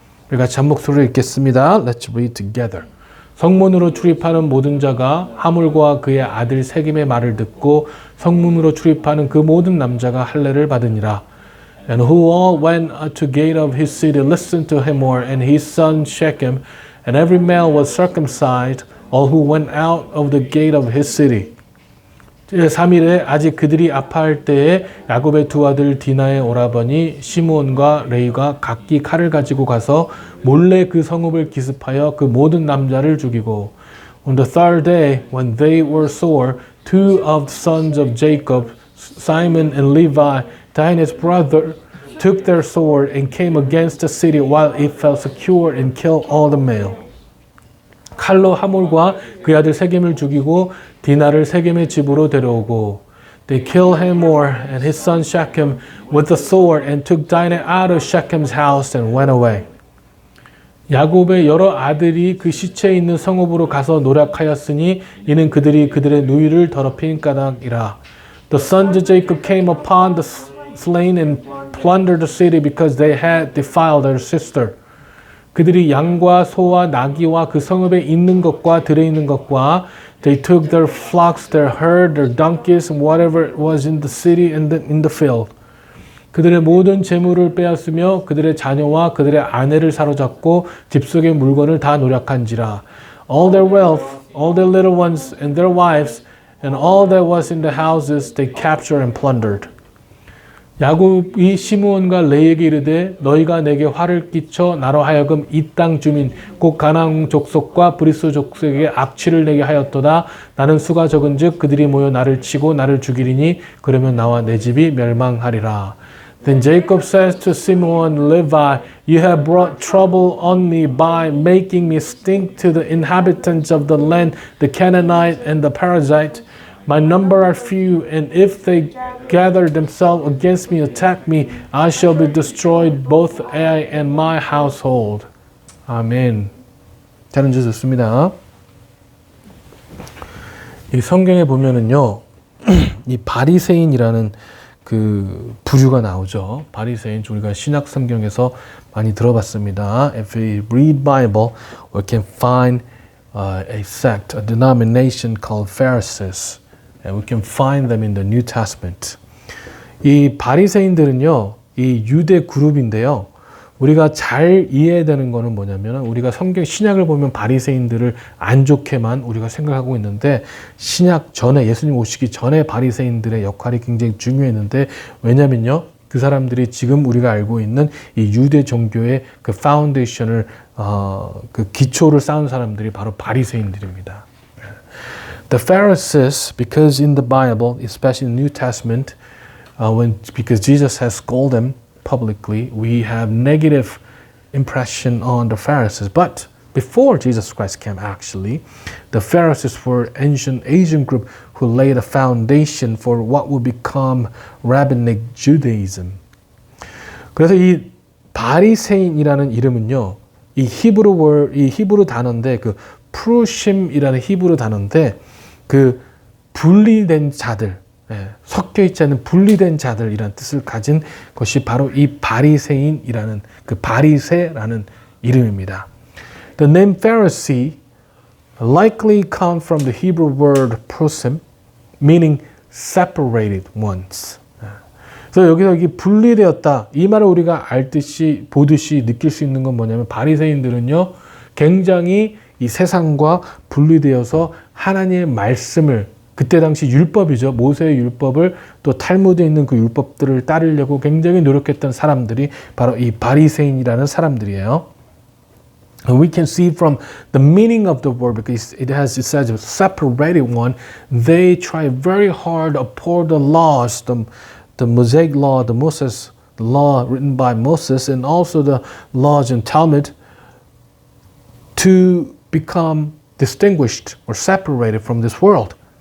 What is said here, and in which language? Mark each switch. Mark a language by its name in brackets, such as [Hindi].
[Korean] 우리 같이 한 목소리로 읽겠습니다. [English] Let's read together. [Korean] 성문으로 출입하는 모든 자가 하물과 그의 아들 세겜의 말을 듣고 성문으로 출입하는 그 모든 남자가 할례를 받으니라. [English] And who all went to gate of his city listened to Hamor and his son Shechem, and every male was circumcised, all who went out of the gate of his city. [Korean] 3일에 아직 그들이 아파할 때에 야곱의 두 아들 디나의 오라버니 시므온과 레위가 각기 칼을 가지고 가서 몰래 그 성읍을 기습하여 그 모든 남자를 죽이고 [English] On the third day, when they were sore, two of the sons of Jacob, Simon and Levi, Dinah's brother, took their sword and came against the city while it felt secure and killed all the male. [Korean] 칼로 하몰과 그의 아들 세겜을 죽이고 디나를 세겜의 집으로 데려오고 [English] They killed Hamor and his son Shechem with the sword and took Dinah out of Shechem's house and went away. [Korean] 야곱의 여러 아들이 그 시체에 있는 성읍으로 가서 노략하였으니 이는 그들이 그들의 누이를 더럽힌 까닭이라. [English] The sons of Jacob came upon the slain and plundered the city because they had defiled their sister. [Korean] 그들이 양과 소와 나귀와 그 성읍에 있는 것과 [English] 들에 있는 것과 they took their flocks, their herd, their donkeys, and whatever was in the city and in the field. [Korean] 그들의 모든 재물을 빼앗으며 그들의 자녀와 그들의 아내를 사로잡고 집 속의 물건을 다 노략한지라. [English] All their wealth, all their little ones and their wives, and all that was in the houses they captured and plundered. [Korean] 야곱이 시므온과 레위에게 이르되 너희가 내게 화를 끼쳐 나로 하여금 이 땅 주민 곧 가나안 족속과 브리스 족속에게 악취를 내게 하였도다. 나는 수가 적은즉 그들이 모여 나를 치고 나를 죽이리니 그러면 나와 내 집이 멸망하리라. [English] Then Jacob says to Simeon and Levi, You have brought trouble on me by making me stink to the inhabitants of the land, the Canaanite and the Perizzite. My number are few, and if they gather themselves against me, attack me, I shall be destroyed, both I and my household. [Korean] 아멘. 잘 읽으셨습니다. 이 성경에 보면은요, 이 바리새인이라는 그 부류가 나오죠. 바리새인 우리가 신약 성경에서 많이 들어봤습니다. [English] If we read Bible, we can find a sect, a denomination called Pharisees. And we can find them in the New Testament. [Korean] 이 바리새인들은요, 이 유대 그룹인데요. 우리가 잘 이해해야 되는 거는 뭐냐면 우리가 성경 신약을 보면 바리새인들을 안 좋게만 우리가 생각하고 있는데 신약 전에 예수님 오시기 전에 바리새인들의 역할이 굉장히 중요했는데 왜냐면요. 그 사람들이 지금 우리가 알고 있는 이 유대 종교의 그 파운데이션을 그 기초를 쌓은 사람들이 바로 바리새인들입니다. [English] The Pharisees, because in the Bible, especially in the New Testament, because Jesus has called them publicly, we have negative impression on the Pharisees. But before Jesus Christ came, actually, the Pharisees were an ancient Asian group who laid a foundation for what would become rabbinic Judaism. [Korean] 그래서 이 바리새인이라는 이름은요, 이 히브루 단어인데 그 프루심이라는 히브루 단어인데 그 분리된 자들, 섞여 있지 않은 분리된 자들이라는 뜻을 가진 것이 바로 이 바리새인이라는 그 바리새라는 이름입니다. [English] The name Pharisee likely comes from the Hebrew word prusim, meaning separated ones. [Korean] 그래서 여기 분리되었다. 이 말을 우리가 알듯이 보듯이 느낄 수 있는 건 뭐냐면 바리새인들은요, 굉장히 이 세상과 분리되어서 하나님의 말씀을 그때 당시 율법이죠. 모세의 율법을 또 탈무드에 있는 그 율법들을 따르려고 굉장히 노력했던 사람들이 바로 이 바리새인이라는 사람들이에요. [English] And we can see from the meaning of the word, because it says a separated one, they try very hard to uphold the laws, the Mosaic law, the Moses law written by Moses, and also the laws in Talmud, to become distinguished or separated from this world.